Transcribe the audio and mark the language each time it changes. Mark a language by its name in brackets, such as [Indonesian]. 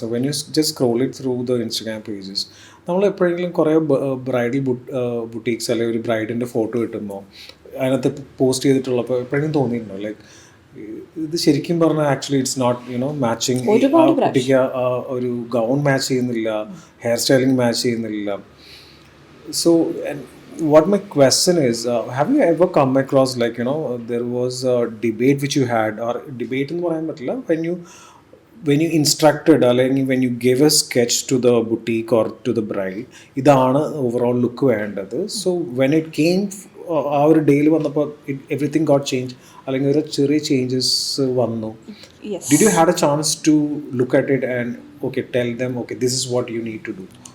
[English] so when you just scroll it through the Instagram pages, [Malayalam] നമ്മൾ എപ്പോഴെങ്കിലും കുറേ bridal ബുട്ടീക്സ് അല്ലെങ്കിൽ ഒരു ബ്രൈഡിൻ്റെ ഫോട്ടോ കിട്ടുമ്പോൾ അതിനകത്ത് പോസ്റ്റ് ചെയ്തിട്ടുള്ളപ്പോൾ എപ്പോഴെങ്കിലും തോന്നിയിട്ടുണ്ടോ ലൈക്ക് ഇത് ശരിക്കും പറഞ്ഞാൽ [English] actually it's not matching, [Malayalam] കുട്ടിക്ക് ഒരു ഗൗൺ മാച്ച് ചെയ്യുന്നില്ല, ഹെയർ സ്റ്റൈലിംഗ് മാച്ച് ചെയ്യുന്നില്ല. [English] So and what my question is, have you ever come across like there was a debate which you had, or debate in [Malayalam] പറയാൻ പറ്റില്ല, [English] when you instructed അല്ലെങ്കിൽ when you gave a sketch to the boutique or to the bride, [Malayalam] ഇതാണ് overall look വേണ്ടത്. So [English] when it came [Malayalam] ആ ഒരു ഡേയിൽ വന്നപ്പോൾ [English] everything got changed, [Malayalam] അല്ലെങ്കിൽ ഒരു ചെറിയ ചേഞ്ചസ് വന്നു. [English] Did you had a chance to look at it and okay tell them okay this is what you need to do?